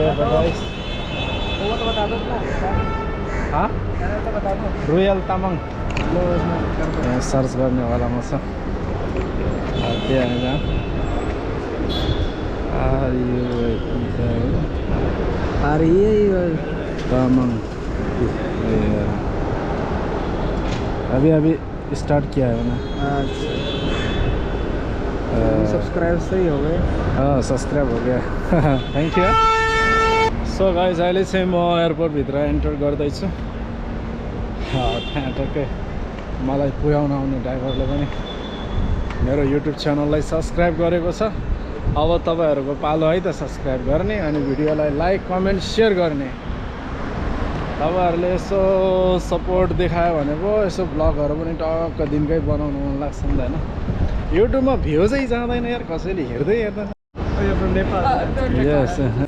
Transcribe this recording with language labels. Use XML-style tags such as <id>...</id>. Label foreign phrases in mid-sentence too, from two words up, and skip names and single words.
<hi>वो तो बता दो ना। चैनल तो बता दो। रोयल तामाङ लो इसमें कर दो।</hi> <ne>यहाँ सर्च गर्नेवालामा छ त्यहाँ जहाँ</ne> <hi>आ रही है ये। तामाङ अभी अभी स्टार्ट किया है मैंने सब्सक्राइब सही हो गए। हाँ सब्सक्राइब हो गया</hi> <en>thank you so guys</en> <ne>अहिले चाहिँ म एयरपोर्टभित्र एन्टर गर्दैछु त्यहाँ टक्कै मलाई पुर्याउन आउने ड्राइभरले पनि मेरो युट्युब च्यानललाई सब्सक्राइब गरेको छ अब तपाईँहरूको पालो है त सब्सक्राइब गर्ने अनि भिडियोलाई</ne> <en>like comment share</en> <ne>गर्ने तपाईँहरूले यसो सपोर्ट देखायो भने पो यसो ब्लगहरू पनि टक्क दिनकै बनाउनु मन लाग्छ नि त होइन युट्युबमा भ्यू चाहिँ जाँदैन यार कसैले हेर्दै हेर्दैन यस</ne>